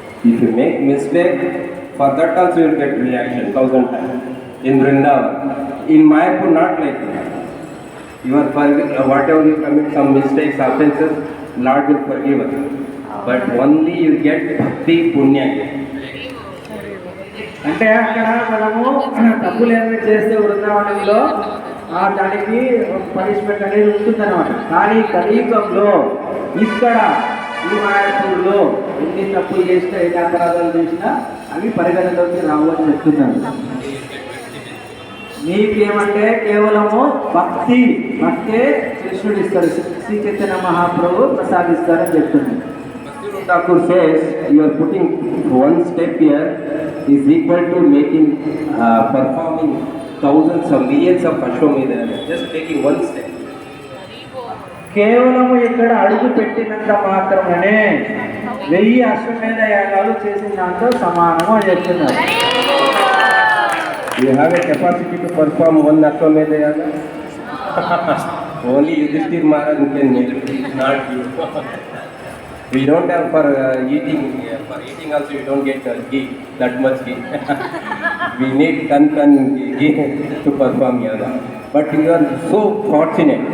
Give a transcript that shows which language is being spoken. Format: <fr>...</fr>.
<en>If you make mistake, for that also you will get reaction 1000 times. In Vrindavan, in Mayapur not like that. You are whatever you commit some mistakes, offenses, Lord will forgive us. But only you get bhakti punya.</en> <te>అంటే అక్కడ మనము తప్పులు ఏమైనా చేస్తే బృందావనంలో దానికి punishment అనేది ఉంటుందన్నమాట. కానీ కలియుగంలో ఇక్కడ ఈ మాయాపూర్లో ఎన్ని తప్పులు చేసినా ఎన్ని అపరాధాలు చేసినా అవి పరిగణలోకి రావు అని చెప్తున్నాను. నీకేమంటే కేవలము భక్తే కృష్ణుడు ఇస్తాడు, శ్రీ చైతన్య మహాప్రభు ప్రసాదిస్తారని చెప్తున్నాడు.</te> <en>Thakur says you are putting one step here is equal to making performing thousands or millions of Ashwamedha. Just taking one step.</en> <te>కేవలము ఇక్కడ అడుగు పెట్టినంత మాత్రమే 1000 అశ్వమేధ యాగాలు చేసిన దాంతో సమానము అని చెప్తున్నారు.</te> <en>You have a capacity to perform one Ashwamedha yaga? Only Yudhishthir Maharaj can make it, not you. We don't have for eating. For eating also we don't get ghee, that much ghee. We need ton ghee to perform yoga. But you are so fortunate.</en>